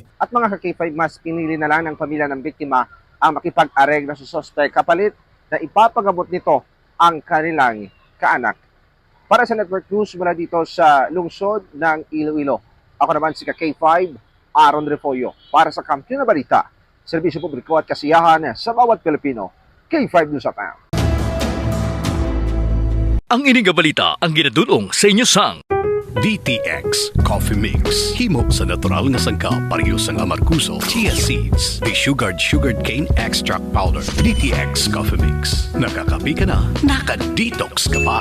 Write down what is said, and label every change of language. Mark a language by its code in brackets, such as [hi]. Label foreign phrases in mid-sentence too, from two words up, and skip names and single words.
[tl] At mga ka-K5 mas pinili na lang ng pamilya ng biktima ang makipag-areglo sa sospek kapalit na ipapagamot nito ang kanilang kaanak. Para sa Network News mula dito sa lungsod ng Iloilo, ako naman si ka-K5 Aaron Refollo para sa Kampiyon na Balita, serbisyo publiko at kasiyahan sa bawat Pilipino. K5 News at AM. [hil] Ang ining balita ang ginadulong sa inyo sang DTX Coffee Mix. Himo sa natural nga sangka pareho sang amarkuso, [en] chia seeds, sugared cane extract powder. [hil] DTX Coffee Mix. [tl] Nakakapi ka na, naka-detox ka pa.